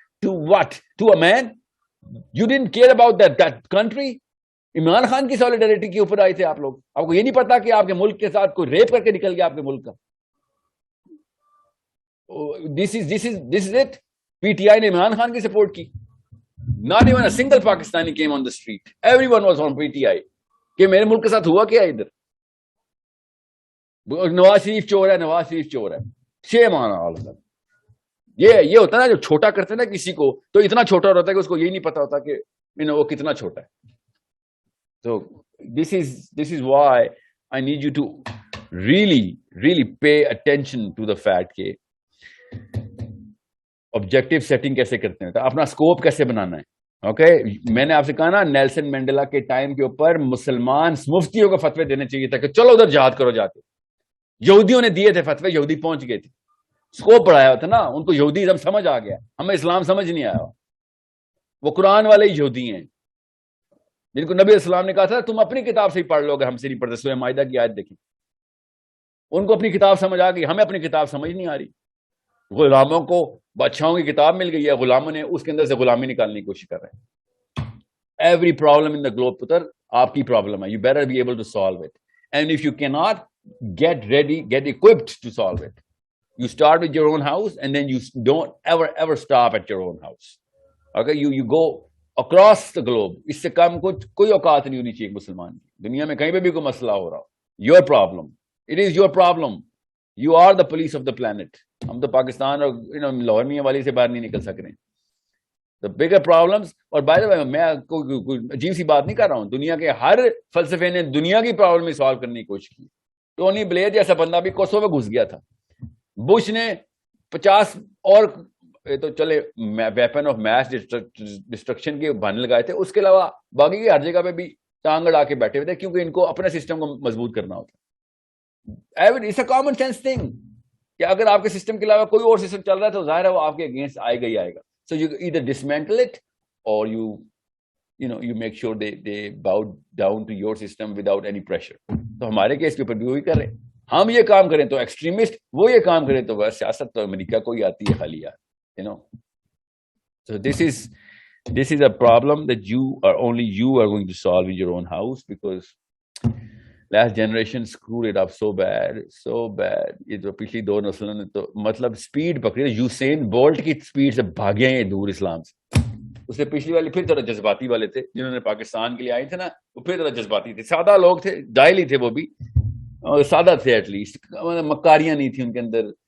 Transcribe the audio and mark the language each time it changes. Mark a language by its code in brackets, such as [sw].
[en] To what? To a man you don't care about that country. [ur] Imran Khan کی solidarity کے اوپر آئے تھے آپ لوگ. آپ کو یہ نہیں پتا کہ آپ کے ملک کے ساتھ کوئی ریپ کر کے نکل گیا آپ کے ملک کا. [en] This is it. [ur] PTI نے عمران خان کی سپورٹ کی. [en] Not even a single Pakistani came on the street. Everyone was on PTI. [ur] کہ میرے ملک کے ساتھ ہوا کیا ادھر؟ نواز شریف چور ہے. [en] Shame on all of them. [ur] یہ ہوتا ہے نا, جو چھوٹا کرتے ہیں نا کسی کو تو اتنا چھوٹا ہوتا ہے کہ اس کو یہی نہیں پتا ہوتا کہ وہ کتنا چھوٹا ہے. [en] So this is why I need you to really pay attention to the fact [ur] کہ آبجیکٹو سیٹنگ کیسے کرتے ہیں, اپنا اسکوپ کیسے بنانا ہے. اوکے میں نے آپ سے کہا نا نیلسن مینڈیلا کے ٹائم کے اوپر مسلمان مفتیوں کو فتوے دینے چاہیے تھا کہ چلو ادھر جہاد کرو جاتے. یہودیوں نے دیے تھے فتوے, یہودی پہنچ گئے تھے, اسکوپ بڑھایا تھا نا, ان کو یہودی سمجھ آ گیا, ہمیں اسلام سمجھ نہیں آیا. وہ قرآن والے ہی یہودی ہیں جن کو نبی السلام نے کہا تھا تم اپنی کتاب سے ہی پڑھ لو گے, ہم سے نہیں پڑھتے. سورہ مائدہ کی آیت دیکھیں, ان کو اپنی کتاب سمجھ آ گئی, ہمیں اپنی کتاب سمجھ نہیں آ رہی. غلاموں کو بادشاہوں کی کتاب مل گئی ہے, غلاموں نے اس کے اندر سے غلامی نکالنے کی کوشش کر رہے ہیں. [en] every problem in the globe [ur] پتر آپ کی پرابلم ہے. [en] You better be able to solve it, and if you کی not get ready, get equipped to solve it. You start with your own house and then you don't ever stop at your own house. Okay, you go across the globe. [ur] اس سے کم کوئی اوقات نہیں ہونی چاہیے مسلمان کی. دنیا میں کہیں پہ بھی کوئی مسئلہ ہو رہا ہو, [en] Your problem, it is your problem, you are the police of the planet. [ur] ہم تو پاکستان اور لاہور میاں والی سے باہر نہیں نکل سک رہے. [en] The bigger problems. [ur] اور بائی دا وے میں کوئی عجیب سی بات نہیں کر رہا ہوں, دنیا کے ہر فلسفے نے دنیا کی پرابلم سالو کرنے کی کوشش کی. ٹونی بلیئر جیسا بندہ بھی کوسوو میں گھس گیا تھا. بش نے 50 اور تو چلے ویپن آف میس ڈسٹرکشن کے بہانے لگائے تھے, اس کے علاوہ باقی کی ہر جگہ پہ بھی ٹانگ اڑا کے بیٹھے ہوئے تھے, کیونکہ ان کو اپنے سسٹم کو مضبوط کرنا ہوتا. [en] it's a common sense thing [ur] کہ اگر آپ کے سسٹم کے علاوہ کوئی اور سسٹم چل رہا ہے تو ظاہر ہے وہ آپ کے اگینسٹ آئے گا ہی آئے گا. [en] So you either dismantle it اور you make sure they bow down to your system without any pressure. [ur] تو ہمارے کیس کے اوپر بھی وہی کر رہے ہیں. ہم یہ کام کریں تو ایکسٹریمسٹ, وہ یہ کام کریں تو بس سیاست تو امریکہ کو ہی آتی ہے خالی یار. [en] So this is a problem that only you are going to solve in your own house, because last generation screwed it up so bad. [ur] یہ تو پچھلی 2 نسلوں نے تو مطلب سپیڈ پکڑی. یوسین بولٹ کی سپیڈ سے بھاگے ہیں یہ دور اسلام سے. اس سے پچھلی والے پھر ذرا جذباتی والے تھے, جنہوں نے پاکستان کے لیے آئے تھے نا, وہ پھر ذرا جذباتی تھے. سادہ لوگ تھے, جاہل ہی تھے وہ بھی, سادہ تھے ایٹ لیسٹ, مکاریاں نہیں تھیں ان کے اندر.